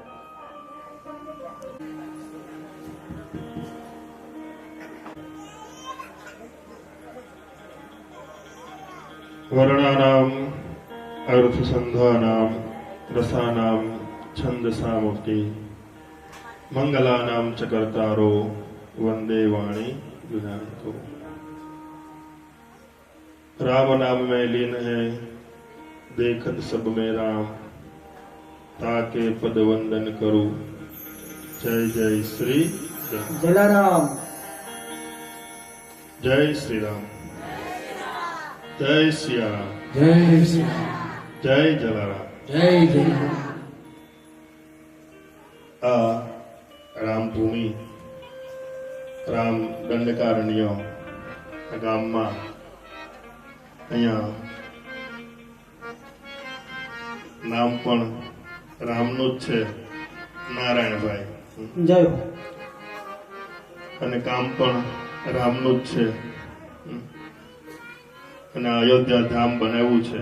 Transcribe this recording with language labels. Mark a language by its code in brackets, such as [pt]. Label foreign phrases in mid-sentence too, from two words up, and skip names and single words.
[sa] વર્ણાનામ અર્થસંધાનામ રસાનામ છંદસામુક્તિ મંગલાનામ ચ કર્તારો વંદે વાણી વિનાયકો. [hi] राम नाम में लीन है देखत सब में राम, ताके पद वंदन करूं जय जय श्री राम. જલારામ जय श्री राम, जय सिया राम, જય શ્રી जय जलाराम. જય જય [gu] આ રામ ભૂમિ રામ દંડકારણ્ય ગામમાં અહીંયા નામ પણ રામનું જ છે, નારાયણભાઈ, જય અને કામ પણ રામનું જ છે, અને અયોધ્યા ધામ બનાવ્યું છે.